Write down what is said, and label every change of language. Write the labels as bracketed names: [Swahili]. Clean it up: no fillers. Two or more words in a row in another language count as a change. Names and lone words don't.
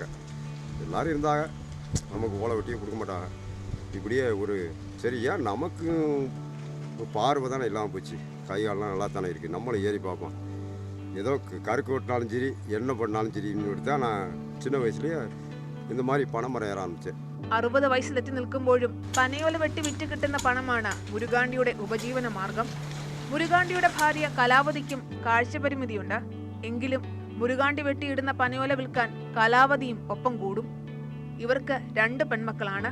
[Tamil] எல்லோரும் இருந்தாங்க, நமக்கு ஓலை வெட்டியே கொடுக்க மாட்டாங்க. இப்படியே ஒரு சரி ஏன் நமக்கும் பார்வை தானே இல்லாமல் போச்சு. கை காலெலாம் நல்லா தானே இருக்குது, நம்மளும் ஏறி பார்ப்போம். ஏதோ கருக்கு வெட்டினாலும் சரி என்ன பண்ணாலும் சரின்னு தான் நான் சின்ன വയസ്സിலேயே இந்த மாதிரி [Malayalam] പനമരം ഏറാൻ ആരംഭിച്ചത്. 60 വയസ്സിലെത്തി നിൽക്കുമ്പോഴും പനയോല വെട്ടി വിറ്റ് കിട്ടുന്ന പണമാണ് മുരുകാണ്ടിയുടെ ഉപജീവന മാർഗം. മുരുകാണ്ടിയുടെ ഭാര്യ കലാവതിക്കും കാഴ്ചപരിമിതിയുണ്ട്. എങ്കിലും മുരുകാണ്ടി വെട്ടിയിടുന്ന പനയോല വിൽക്കാൻ കലാവതിയും ഒപ്പം കൂടും. ഇവർക്ക് 2 പെൺമക്കളാണ്.